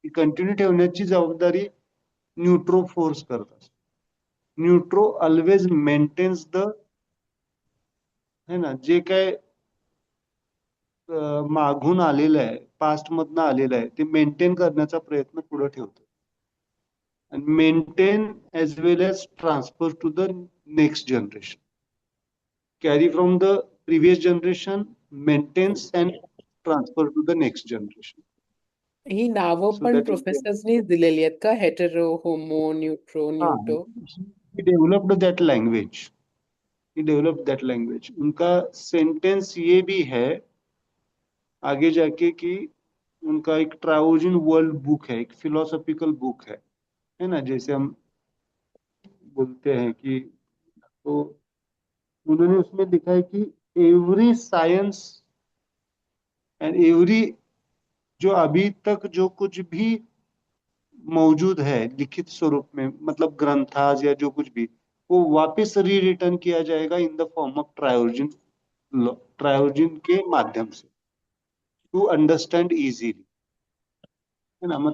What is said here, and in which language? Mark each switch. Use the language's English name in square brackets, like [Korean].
[Marathi] ती कंटिन्यू ठेवण्याची जबाबदारी न्यूट्रो फोर्स करत असतो. [English] neutro always maintains the, [Marathi] है ना, जे काय मागून आलेलं आहे, पास्ट मधनं आलेलं आहे ते मेंटेन करण्याचा प्रयत्न पुढे ठेवतो. [English] and maintain as well as transfer to the next generation. Carry from the previous generation, maintains and transfer to the next generation. [Marathi] ही नावं So पण [English] that is the, [Marathi] प्रोफेसर्सनीच दिलेली आहेत का? [English] Hetero, homo, neutro, न्यूटो. he developed that language. He developed that language. [Hindi] उनका sentence ये भी है आगे जाके कि उनका एक ट्रायोजिन वर्ल्ड बुक है, एक फिलोसॉफिकल बुक है ना. जैसे हम बोलते हैं कि तो उन्होंने उसमें लिखा है कि [English] every science and every, [Hindi] जो अभी तक जो कुछ भी मौजूद है लिखित स्वरूप में, मतलब ग्रंथाज या जो कुछ भी, वो वापस रीरिटर्न किया जाएगा [English] in the form of triazine, [Hindi] ट्रायोजिन के माध्यम से, [English] to understand easily, [Hindi] है ना.